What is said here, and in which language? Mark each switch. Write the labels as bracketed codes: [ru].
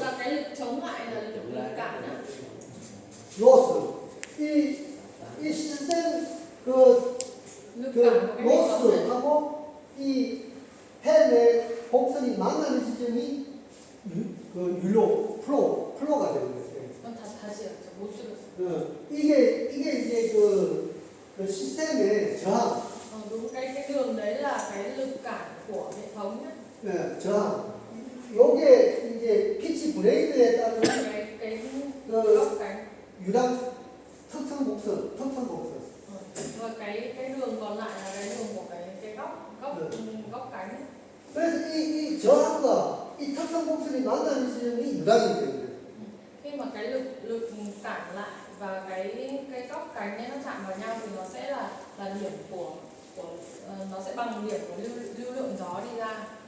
[vi] là cái lực chống lại là lực cản á. [ko] 로스. 이 시스템 그 로스하고 이 펜의 곡선이 만나는 지점이 그 플로가 되는 거예요. 다시 못 들었어. 이게 이제 그 시스템의 저항, [vi] đúng cái đường đấy là cái lực cản của hệ thống nhé. [ko] 네, 저항. 요게 이제 피치 브레이드에 따른 [vi] cái 그 góc cánh [ko] 유당 특성 곡선. [vi] và cái đường còn lại là cái đường của cái góc cánh. [ko] 그래서 이 저항과 이 특성 곡선이 만나는 지점이 유당이기 때문에. [vi] Khi mà cái lực cản lại và cái góc cánh ấy nó chạm vào nhau thì nó sẽ là điểm của nó sẽ bằng điểm của lưu lượng gió đi ra.